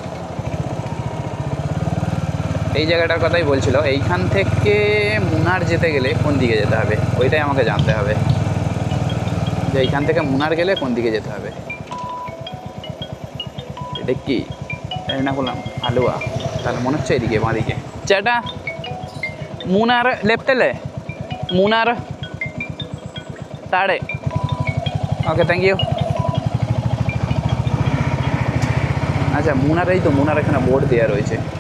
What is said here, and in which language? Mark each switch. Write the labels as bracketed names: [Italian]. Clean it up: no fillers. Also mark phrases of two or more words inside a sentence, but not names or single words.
[Bangla] এই জায়গাটার কথাই বলছিল, এইখান থেকে মুনার যেতে গেলে কোন দিকে যেতে হবে ওইটাই আমাকে জানতে হবে, যে এইখান থেকে মুনার গেলে কোন দিকে যেতে হবে। এটা কি না করলাম আলুয়া, তাহলে মনে হচ্ছে এদিকে বাঁদিকে [Malayalam] ചേട്ടാ മൂന്നാർ ലെഫ്റ്റ് അല്ലേ? മൂന്നാർ താഴെ. [English] Okay, thank you. [Bangla] আচ্ছা মুনার, এই তো মুনার এখানে বোর্ড দেওয়া রয়েছে।